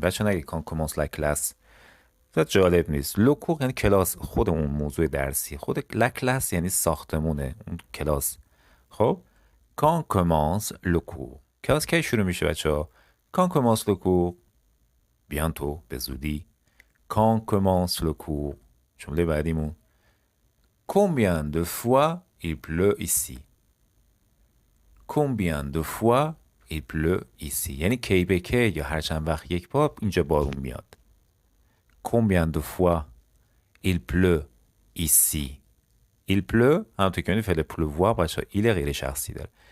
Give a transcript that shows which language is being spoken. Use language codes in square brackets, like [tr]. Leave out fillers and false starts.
[fa] بچه نگه [fr] quand commence la classe، [fa] جالب نیست. le cours یعنی کلاس، خود اون موضوع درسی، خود la classe یعنی ساختمونه اون کلاس. خب [fr] quand commence le cours [fa] کلاس کی شروع میشه بچه ها؟ [fr] Quand commence le cours? [fa] bientôt به زودی. [fr] Quand commence le cours؟ [fa] جمله بعدیمون [fr] Combien de fois il pleut ici? Combien de fois il pleut ici؟ [fa] یعنی کی به کی یا هر چند وقت یک بار اینجا بارون میاد. [fr] Combien de fois il pleut ici؟ Il pleut [fa] همونطور که می‌بینید فعل pleuvoir بچه ها ایل غیر شخصی داره.